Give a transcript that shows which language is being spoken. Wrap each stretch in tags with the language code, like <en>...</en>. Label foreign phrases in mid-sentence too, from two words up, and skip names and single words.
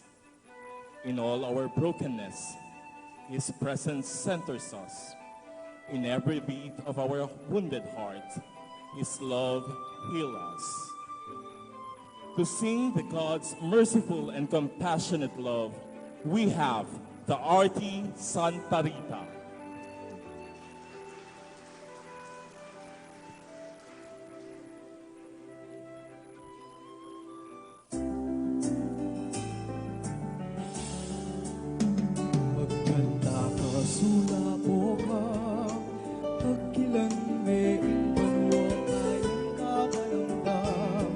<en>In all our brokenness, His presence centers us. In every beat of our wounded heart, His love heals us. To sing the God's merciful and compassionate love, we have the Arti Santa Rita.</en> <pam>Magkanta ka, sulapo ka, pagkilan may indang tayong kapalamdam.</pam>